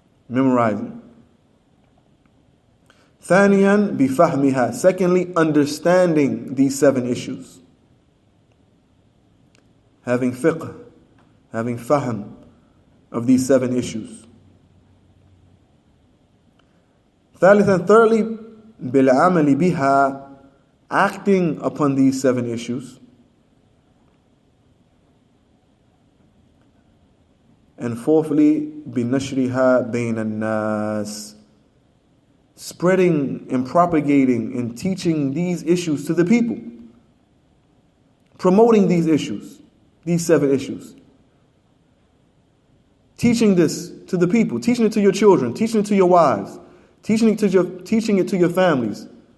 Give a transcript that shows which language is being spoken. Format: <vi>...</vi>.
<en>Memorizing.</en> <ar>ثانيا بفهمها.</ar> <en>Secondly, understanding these 7 issues. Having fiqh, having fahm of these 7 issues.</en> <ar>ثالثا,</ar> <en>thirdly,</en> <ar>بالعمل بها.</ar> <en>Acting upon these 7 issues. And fourthly,</en> <ar>بنشرها بين الناس.</ar> <en>Spreading and propagating and teaching these issues to the people. Promoting these issues, these 7 issues. Teaching this to the people, teaching it to your children, teaching it to your wives, teaching it to your families.</en>